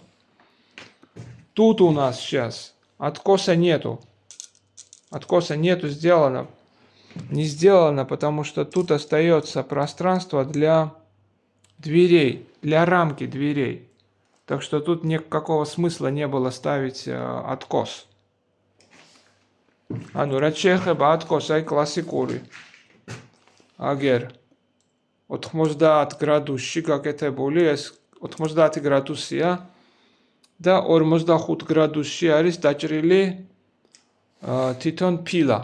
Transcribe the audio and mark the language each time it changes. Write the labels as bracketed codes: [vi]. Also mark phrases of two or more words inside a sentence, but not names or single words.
[ru] Тут у нас сейчас откоса нету. Откоса нету, не сделано, потому что тут остается пространство для дверей, для рамки дверей. Так что тут никакого смысла не было ставить откос. [ka] ანუ რაც შეეხება ათკოს, აი კლასიკური აგერ 90 გრადუსში გაკეთებული, ეს 90 გრადუსია და 45 გრადუსში არის დაჭრილი თითონ ფილა.